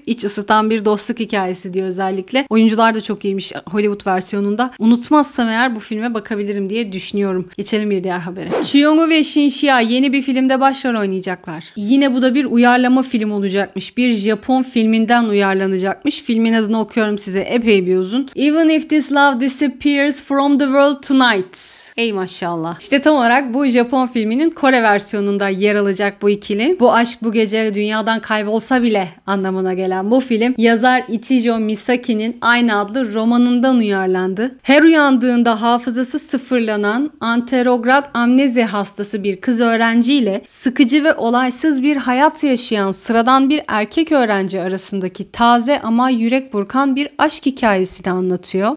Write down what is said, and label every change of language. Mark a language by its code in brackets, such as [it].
[tr] İç ısıtan bir dostluk hikayesi diyor özellikle. Oyuncular da çok iyiymiş Hollywood versiyonunda. Unutmazsam eğer bu filme bakabilirim diye düşünüyorum. Geçelim bir diğer habere. Chiyongu ve Shin Shia yeni bir filmde başrol oynayacaklar. Yine bu da bir uyarlama film olacakmış. Bir Japon filminden uyarlanacakmış. Filmin adını okuyorum size. Epey bir uzun. [en] Even if this love disappears from the world tonight. [tr] Ey maşallah. İşte tam olarak bu Japon filminin Kore versiyonunda yer alacak bu ikili. Bu aşk bu gece dünyadan kaybolsa bile anlamına gelen bu film yazar Ichijo Misaki'nin aynı adlı romanından uyarlandı. Her uyandığında hafızası sıfırlanan anterograd amnezi hastası bir kız öğrenciyle sıkıcı ve olaysız bir hayat yaşayan sıradan bir erkek öğrenci arasındaki taze ama yürek burkan bir aşk hikayesini anlatıyor.